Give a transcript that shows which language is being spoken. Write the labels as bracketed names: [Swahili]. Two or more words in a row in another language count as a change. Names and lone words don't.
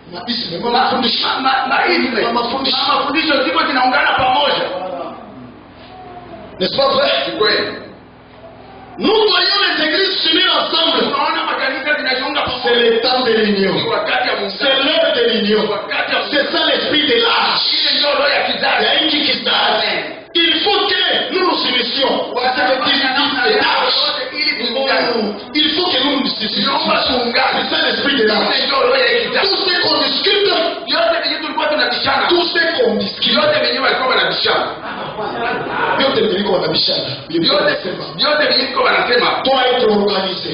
[Swahili] mafundisho ziko zinaungana pamoja. [French] N'est-ce pas vrai? [Swahili] Ni kweli. [French] Nous voyons les églises s'unir ensemble. [Swahili] Tunaona makanisa zinajiunga [French] C'est [Swahili] pamoja. [French] le temps de l'union. [Swahili] Ni wakati ya [French] C'est [Swahili] muungano. [French] l'heure de l'union. [Swahili] Wakati ya [French] C'est ça l'esprit de l'âge. [Swahili] ile ndio roho ya kizazi. [French] Il y a une qui il faut que nous nous unissions. Il faut que nous nous unissions. C'est ça l'esprit de l'âge. Tout ce qu'on discute, tout ce qu'on discute, doit être organisé.